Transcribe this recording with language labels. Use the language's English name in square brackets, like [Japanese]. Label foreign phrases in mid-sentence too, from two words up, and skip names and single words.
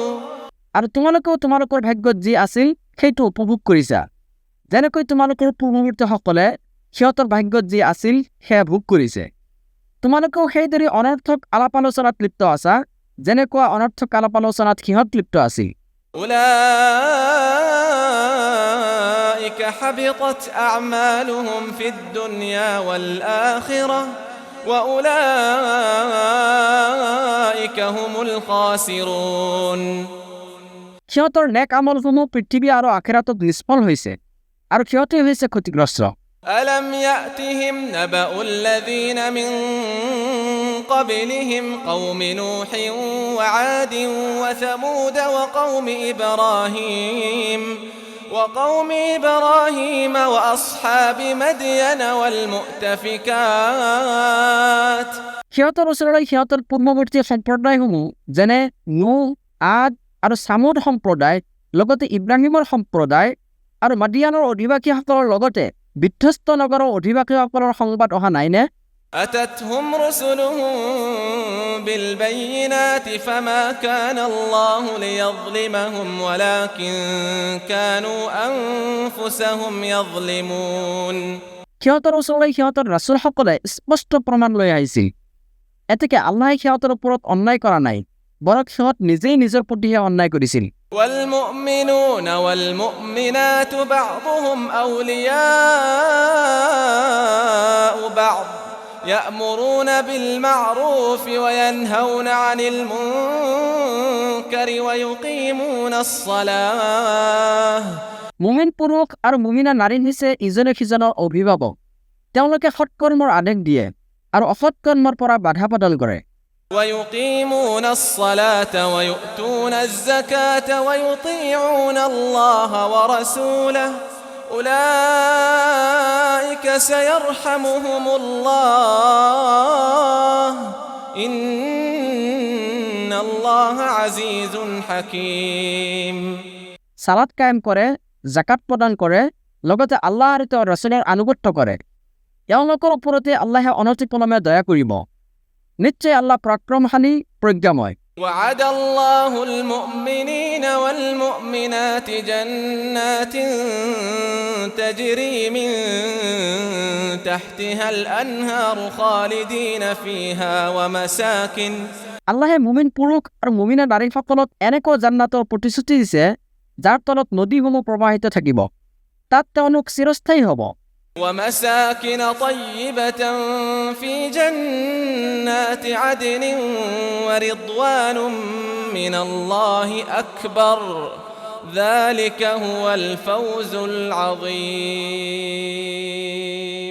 [Assamese] আৰু তোমালোকেও তোমালোকৰ ভাগ্যত যি আছিল সেইটো উপভোগ কৰিছা, যেনেকৈ তোমালোকৰ পূৰ্বৱৰ্তীসকলে সিহঁতৰ ভাগ্যত যি আছিল সেয়া ভোগ কৰিছে। তোমালোকেও সেইদৰে অনৰ্থক আলাপ আলোচনাত লিপ্ত আছা, যেনেকুৱা অনৰ্থক আলাপ আলোচনাত সিহঁত লিপ্ত আছিল। [Arabic] أولئك حبطت أعمالهم في الدنيا والآخرة وأولئك هم الخاسرون। [Assamese] সিহঁতৰ নেক আমলসমূহ পৃথিৱী আৰু আখিৰাতত নিষ্ফল হৈছে, আৰু সিহঁতে হৈছে ক্ষতিগ্ৰস্ত। [Arabic] ألم يأتهم نبأ الذين من قبلهم قوم نوح وعاد وثمود وقوم إبراهيم وأصحاب مدين والمؤتفكات। [Assamese] সিহঁতৰ ওচৰলৈ সিহঁতৰ পূৰ্বৱৰ্তী সম্প্ৰদায়সমূহ যেনে নূহ, আদ আৰু ছামুদ সম্প্ৰদায়, লগতে ইব্ৰাহিমৰ সম্প্ৰদায় আৰু মাদিয়ানৰ অধিবাসীসকলৰ লগতে বিধ্বস্ত নগৰৰ অধিবাসীসকলৰ সংবাদ অহা নাইনে? [Arabic] أتتهم رسلهم بالبينات فما كان الله ليظلمهم ولكن كانوا أنفسهم يظلمون। [Assamese] সিহঁতৰ ওচৰলৈ সিহঁতৰ ৰাছুলসকলে স্পষ্ট প্ৰমাণ লৈ আহিছিল। এতেকে আল্লাহে সিহঁতৰ ওপৰত অন্যায় কৰা নাই, বৰং সিহঁত নিজেই নিজৰ প্ৰতিহে অন্যায় কৰিছিল। [Arabic] والمؤمنون والمؤمنات بعضهم أولياء بعض يأمرون بالمعروف وينهون عن المنكر ويقيمون الصلاة [Assamese] মুমিন পুৰুষ আৰু মুমিনা নাৰী হৈছে ইজনে সিজনৰ অভিভাৱক। তেওঁলোকে সৎকৰ্মৰ আদেশ দিয়ে আৰু অসৎ কৰ্মৰ পৰা বাধা প্ৰদান কৰে। [Arabic] ويقيمون الصلاة ويؤتون الزكاة ويطيعون الله ورسوله أولئك سيرحمهم الله إن الله عزيز حكيم [Assamese] সালাত কায়েম কৰে, জাকাত প্ৰদান কৰে, লগতে আল্লাহ আৰু তেওঁৰ ৰাসূলৰ আনুগত্য কৰে। এওঁলোকৰ ওপৰতে আল্লাহে অনতিপলমে দয়া কৰিব। নিশ্চয় আল্লাহ পৰাক্ৰমশালী, প্ৰজ্ঞাময়। [Arabic] وعد الله المؤمنين والمؤمنات جنات تجري من تحتها الأنهار خالدين فيها ومساكن [Assamese] আল্লাহে মুমিন পুৰুষ আৰু মুমিনা নাৰীসকলক এনেকুৱা জান্নাতৰ প্ৰতিশ্ৰুতি দিছে যাৰ তলত নদীসমূহ প্ৰবাহিত থাকিব। তাত তেওঁলোক চিৰস্থায়ী হ'ব। [Arabic] ومساكن طيبة في جنات عدن ورضوان من الله أكبر ذلك هو الفوز العظيم